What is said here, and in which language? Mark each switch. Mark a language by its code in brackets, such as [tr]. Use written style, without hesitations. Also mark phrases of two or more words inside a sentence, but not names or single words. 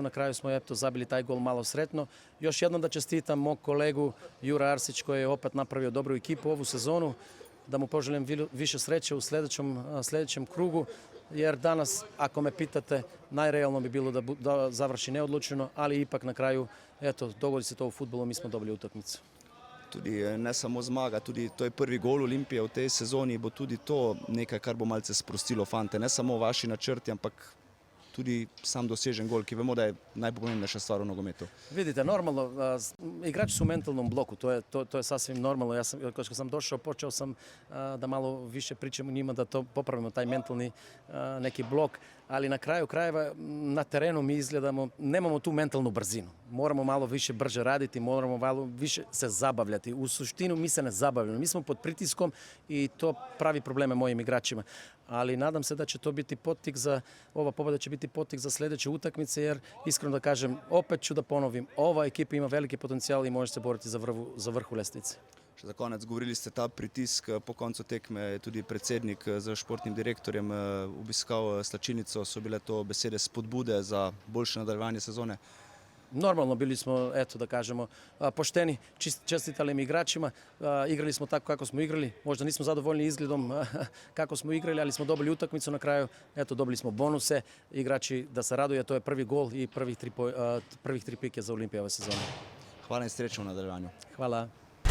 [bs] Na kraju smo zabili taj gol malo sretno. Još jednom da čestitam mog kolegu Jura Arsić koji je opet napravio dobru ekipu ovu sezonu. Da mu poželim više sreće u sljedećem krugu, jer danas, ako me pitate, najrealno bi bilo da završi neodlučeno, ali ipak na kraju, dogodi se to u fudbalu, mi smo dobili utakmicu. [sl] Tudi ne samo zmaga, tudi to je prvi gol Olimpije v tej sezoni, bo tudi to nekaj, kar bo malce sprostilo fante. Ne samo vaši načrti, ampak tudi sam dosežen gol, ki vemo, da je najpomembnejša stvar v nogometu. [bs] Vidite, normalno, igrači su u mentalnom bloku, to je sasvim normalno. Ja sam, kad sam došao, počeo sam da malo više pričam o njima, da to popravimo, taj mentalni neki blok, ali na kraju krajeva na terenu mi izgledamo, nemamo tu mentalnu brzinu. Moramo malo više brže raditi, moramo malo više se zabavljati. U suštinu mi se ne zabavljamo, mi smo pod pritiskom i to pravi probleme mojim igračima. Ali nadam se da će to biti potik ova pobjeda će biti potik za sljedeće utakmice, jer iskreno da kažem, opet ću da ponovim, ova ekipa ima veliki potencijal i može se boriti za vrh ljestvice. [sl] Še za konec, govorili ste ta pritisk, po koncu tekme je tudi predsednik z športnim direktorjem obiskal slačilnico, so bile to besede spodbude za boljše nadaljevanje sezone? [bs] Normalno, bili smo, da kažemo, pošteni, čestitali im igračima, igrali smo tako kako smo igrali, možda nismo zadovoljni izgledom kako smo igrali, ali smo dobili utakmicu na kraju, dobili smo bonuse, igrači da se raduje, to je prvi gol i prvih tri pike za Olimpiju ove sezone. [sl] Hvala in srečno v nadaljevanju. Hvala.